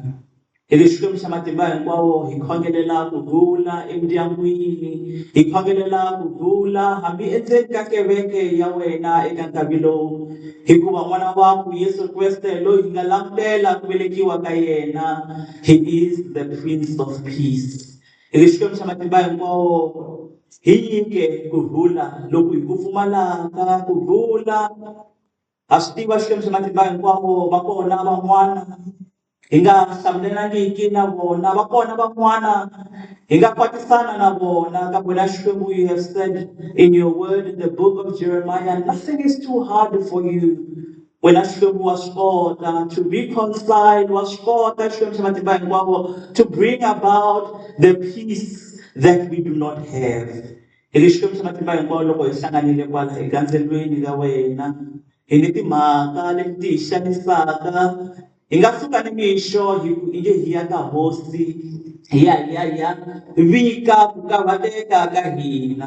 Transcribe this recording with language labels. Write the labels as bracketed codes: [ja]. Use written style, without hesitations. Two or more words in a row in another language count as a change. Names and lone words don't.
[ts] Hi le Xikwembu xa matimba hinkwawo hi khongelela kurhula endyangwini, hi khongelela kurhula hambi endzeni ka kereke ya wena eka nkarhi lowu, hikuva n'wana waku Yesu Kreste loyi hi nga langutela ku velekiwa ka yena, [en] he is the Prince of Peace. [ts] Hi le Xikwembu xa matimba hinkwawo hi nyike kurhula loku hi ku pfumalaka kurhula. Ha swi tiva Xikwembu xa matimba hinkwawo va kona van'wana hi nga hlamulelaniki na vona, va kona van'wana hi nga kwatisana na vona kambe wena Xikwembu [en] you have said in your word in the book of Jeremiah, nothing is too hard for you. [ts] Wena Xikwembu wa swi kota [en] to reconcile, [ts] wa swi kota Xikwembu xa matimba hinkwawo [en] to bring about the peace that we do not have. [ts] Hi le Xikwembu xa matimba hinkwawo loko hi hlanganile kwala egandzelweni ka wena hi ni timhaka leti ti hi xanisaka, hi nga suka ni mixo hi nge hi ya ka hosi hi ya vika ku karhateka ka hina.